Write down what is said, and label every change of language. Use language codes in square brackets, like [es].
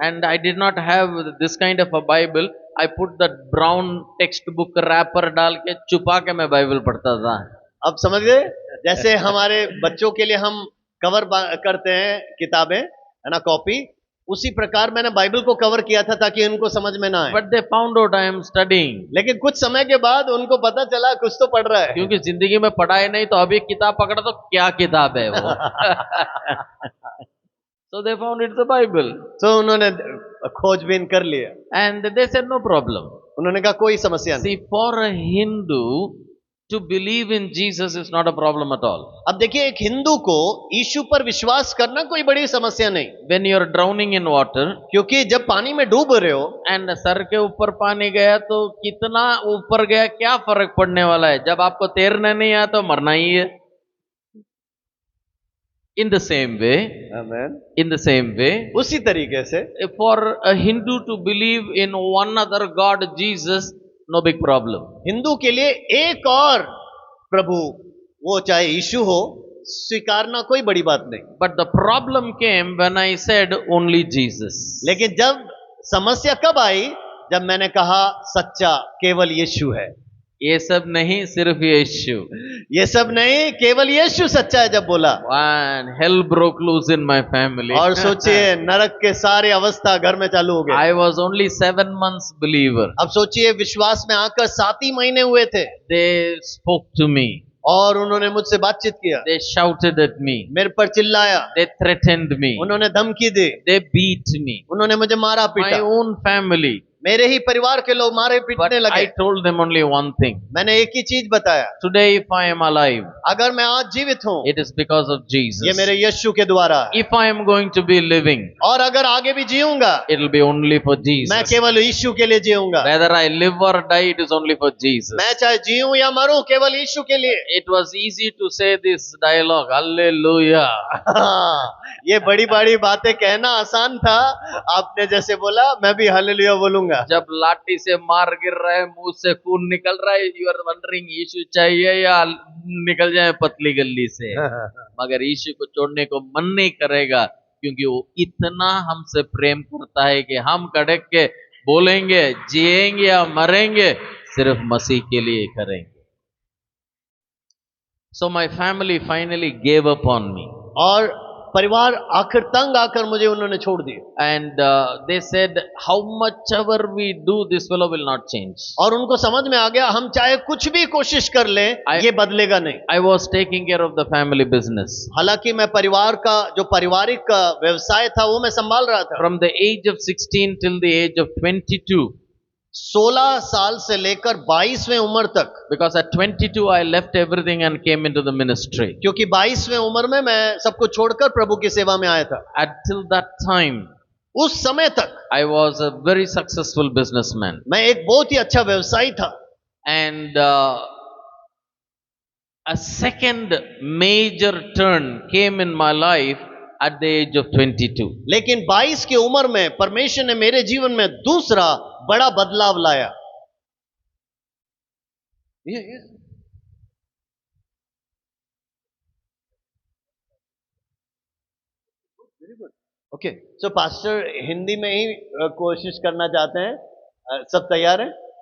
[en] And I did not have this kind of a Bible. I put that brown textbook wrapper [hi] डाल के छुपा के मैं Bible पढ़ता था. अब समझ गए, जैसे हमारे बच्चों के लिए हम कवर करते हैं किताबें, है ना, कॉपी, उसी प्रकार मैंने बाइबल को कवर किया था ताकि उनको समझ में ना आए। [en] But they found out I am studying. [hi] लेकिन कुछ समय के बाद उनको पता चला कुछ तो पढ़ रहा है। क्योंकि जिंदगी में पढ़ाई नहीं तो अभी किताब पकड़ा तो क्या किताब है वो. [en] So they found it's the Bible. [hi] तो उन्होंने खोजबीन कर लिया [en] And they said no problem. [hi] उन्होंने कहा कोई समस्या नहीं। [en] See, for a Hindu to believe in Jesus is not a problem at all. [hi] अब देखिए, एक हिंदू को यीशु पर विश्वास करना कोई बड़ी समस्या नहीं, [en] When you are drowning in water [hi] क्योंकि जब पानी में डूब रहे हो and सर के ऊपर पानी गया तो कितना ऊपर गया क्या फर्क पड़ने वाला है, जब आपको तैरना नहीं आया तो मरना ही है. [en] In the same way, [hi] amen, [en] in the same way, [hi] उसी तरीके से [en] for a Hindu to believe in one other God, Jesus, no big problem. [hi] Hindu के लिए एक और प्रभु, वो चाहे यीशु हो, स्वीकारना कोई बड़ी बात नहीं। [en] But the problem came when I said only Jesus. [hi] लेकिन जब समस्या कब आई, जब मैंने कहा सच्चा केवल यीशु है। ये सब नहीं, सिर्फ यीशु. ये सब नहीं, केवल यीशु सच्चा है जब बोला। [en] And hell broke loose in my family. [hi] और सोचिए, नरक के सारे अवस्था घर में चालू हो गए। [en] I was only 7 months believer. [hi] अब सोचिए, विश्वास में आकर 7 ही महीने हुए थे [en] They spoke to me. [hi] और उन्होंने मुझसे बातचीत किया, [en] They shouted at me. [hi] मेरे पर चिल्लाया, [en] They threatened me. [hi] उन्होंने धमकी दी, [en] They beat me. [hi] उन्होंने मुझे मारा [en] My [hi] पीटा, [en] own family. [hi] मेरे ही परिवार के लोग मारे [en] But [hi] पीटने [en] I [hi] लगे। [en] told them only one thing. [hi] मैंने एक ही चीज बताया, [en] Today if I am alive, [hi] अगर मैं आज जीवित हूँ, [en] it is because of [hi] ये [en] Jesus. [hi] मेरे यीशु के द्वारा है, [en] If I am going to be living, [hi] और अगर आगे भी जीऊंगा, [en] it will be only for [hi] मैं [en] Jesus. [hi] केवल यीशु के लिए जीऊंगा। [en] Whether I live or die, it is only for Jesus. [hi] मैं चाहे जीऊं या मरूं, केवल यीशु के लिए। [en] It was easy to say this dialogue, Hallelujah. [hi] ये बड़ी बड़ी बातें कहना आसान था, आपने जैसे बोला, मैं भी हालेलुया बोलूंगा। जब लाठी से मार गिर रहा है, मुंह से खून निकल रहा है, [en] you are wondering [hi] यीशु चाहिए या निकल जाए पतली गली से. मगर यीशु को छोड़ने को मन नहीं करेगा, क्योंकि वो इतना हमसे प्रेम करता है कि हम कड़क के बोलेंगे, जिएंगे या मरेंगे, सिर्फ मसीह के लिए करेंगे. [en] So my family finally gave up on me. [hi] और परिवार आखिर तंग आकर मुझे उन्होंने छोड़ दिया। [en] And they said, how much ever we do, this fellow will not change. [hi] और उनको समझ में आ गया, हम चाहे कुछ भी कोशिश कर लें, ये बदलेगा नहीं। [en] I was taking care of the family business. [hi] हालांकि मैं परिवार का जो पारिवारिक का व्यवसाय था वो मैं संभाल रहा था। [en] From the age of 16 till the age of 22. [hi] 16 साल से लेकर 22वें उम्र तक, [en] Because at 22 I left everything and came into the ministry. [hi] क्योंकि 22वें उम्र में मैं सब कुछ छोड़कर प्रभु की सेवा में आया था। [en] Until that time, [hi] उस समय तक [en] I was a very successful businessman. [hi] मैं एक बहुत ही अच्छा व्यवसायी था। [en] And a second major turn came in my life at the age of 22. [hi] लेकिन 22 की उम्र में परमेश्वर ने मेरे जीवन में दूसरा बड़ा बदलाव लाया। ओके, सो पास्टर हिंदी में ही कोशिश करना चाहते हैं, सब तैयार हैं?